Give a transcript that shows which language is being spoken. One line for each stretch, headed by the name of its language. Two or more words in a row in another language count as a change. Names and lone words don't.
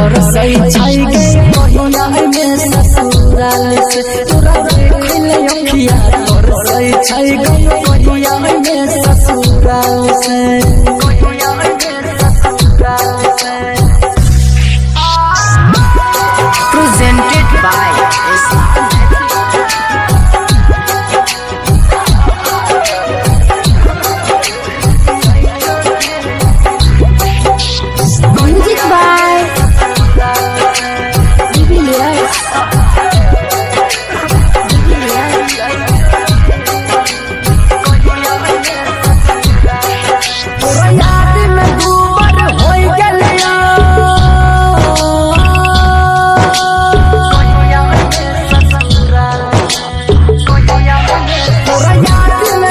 Bhojpuri: तरसई छाई गई कहिया में ससुराल से तोरा देखले अखिया तरसई छाई गई कहिया में ससुराल से
English: presented by music by Jubilius.
Bhojpuri: तोरा याद में डूबल होई गेलिया तोरा याद में